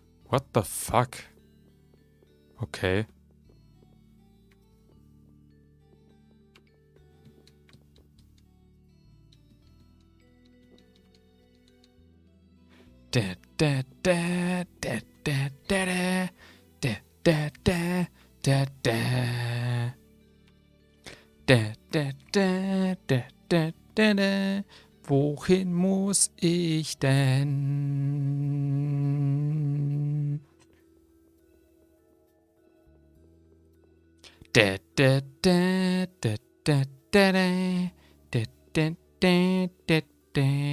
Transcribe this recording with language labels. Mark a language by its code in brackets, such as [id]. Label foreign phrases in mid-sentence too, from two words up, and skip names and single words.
[en] What the fuck? Okay. Da, da, da, da, da, da, da, da, da, da, da. Da, da, da, da, da, da, da. [de] Wohin muss ich denn? Da, da, da, da, da, da, da, da, da, da, da, da.